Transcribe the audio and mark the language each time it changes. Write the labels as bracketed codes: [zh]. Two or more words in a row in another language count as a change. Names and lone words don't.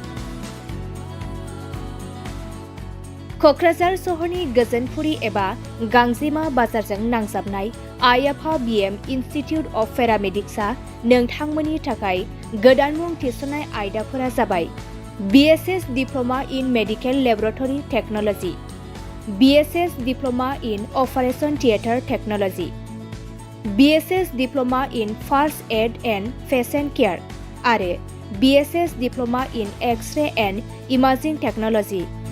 [brx] क'क्राझार सहरनि गोजोनपुरी एबा गांजेमा बाजारजों नांजाबनाय आइ-आफा BM इन्स्टिटिउट अफ पेरामेडिक्सआ नोंथांमोननि थाखाय गोदान मुं थिसननाय आयदाफोरा जाबाय BSS Diploma in Medical Laboratory Technology, BSS Diploma in Operation Theatre Technology, BSS Diploma in First Aid and Patient Care आरो BSS Diploma in X-ray and Imaging Technology।